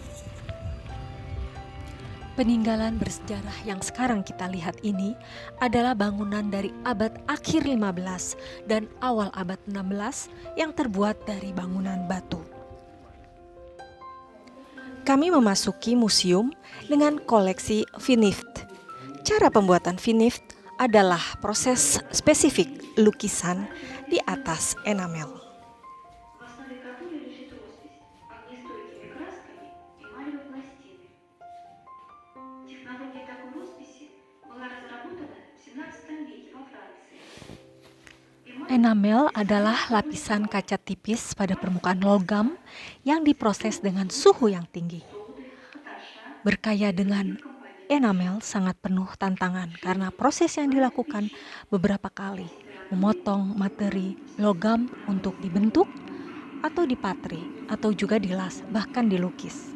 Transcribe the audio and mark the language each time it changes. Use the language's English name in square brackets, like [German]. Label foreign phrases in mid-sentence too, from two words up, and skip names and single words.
[Indonesian] Peninggalan bersejarah yang sekarang kita lihat ini adalah bangunan dari abad akhir 15 dan awal abad 16 yang terbuat dari bangunan batu. Kami memasuki museum dengan koleksi Vinift. Cara pembuatan Vinift adalah proses spesifik lukisan di atas enamel. [Russian] В основе которой лежит роспись огнестойкими красками и эмалевой пластиной. Технология такой росписи была разработана в XVII веке во Франции. [Indonesian] Enamel adalah lapisan kaca tipis pada permukaan logam yang diproses dengan suhu yang tinggi. Berkaya dengan enamel sangat penuh tantangan karena proses yang dilakukan beberapa kali, memotong materi logam untuk dibentuk atau dipatri atau juga dilas, bahkan dilukis.